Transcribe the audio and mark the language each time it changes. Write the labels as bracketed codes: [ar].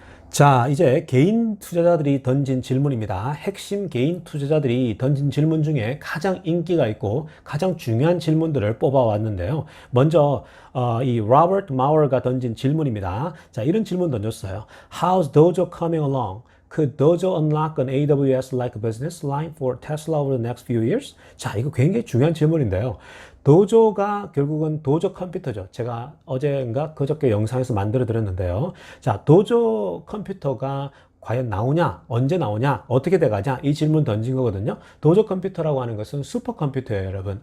[ko] 자, 이제 개인 투자자들이 던진 질문입니다. 핵심 개인 투자자들이 던진 질문 중에 가장 인기가 있고 가장 중요한 질문들을 뽑아왔는데요. 먼저 이 로버트 마월가 던진 질문입니다. 자, 이런 질문 던졌어요. [en] How's Dojo coming along? Could Dojo unlock an AWS-like business line for Tesla over the next few years? [ko] 자, 이거 굉장히 중요한 질문인데요. 도조가 결국은 도조 컴퓨터죠. 제가 어제인가 그저께 영상에서 만들어 드렸는데요. 자, 도조 컴퓨터가 과연 나오냐? 언제 나오냐? 어떻게 돼가냐? 이 질문 던진 거거든요. 도조 컴퓨터라고 하는 것은 슈퍼컴퓨터예요, 여러분.